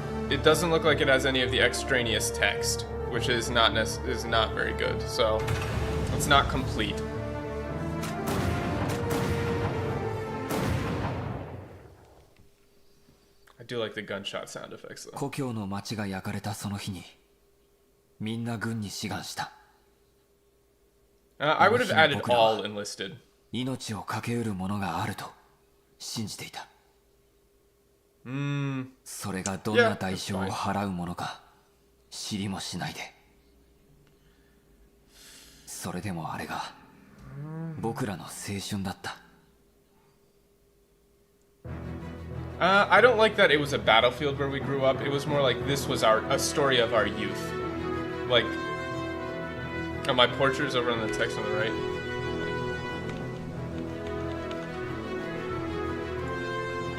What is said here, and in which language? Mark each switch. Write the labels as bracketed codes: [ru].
[en] It doesn't look like it has any of the extraneous text, which is not very good. So it's not complete. I do like the gunshot sound effects though. [ja] 故郷の町が焼かれたその日に、みんな軍に志願した。 [en] I would have added all enlisted. [ja] 命を懸けうるものがあると信じていた。それがどんな代償を払うものか知りもしないで。それでもあれが僕らの青春だった。 [en] I don't like that it was a battlefield where we grew up. It was more like this was a story of our youth. Like, oh, my portrait's over on the text on the right.